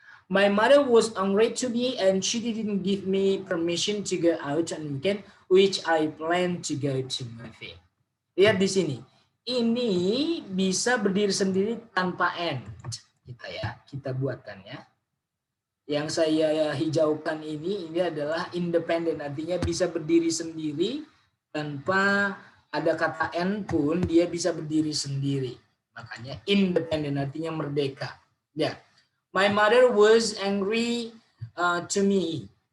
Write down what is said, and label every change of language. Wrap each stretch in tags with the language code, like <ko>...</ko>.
<en>My mother was angry to me and she didn't give me permission to go out on weekend, which I plan to go to movie.</en> <id>Lihat di sini. Ini bisa berdiri sendiri tanpa and. Kita buatkan ya. Yang saya hijaukan ini adalah independent, artinya bisa berdiri sendiri tanpa ada kata and pun dia bisa berdiri sendiri. Makanya independent artinya merdeka. Ya.</id> <en>My mother was angry to me.</en>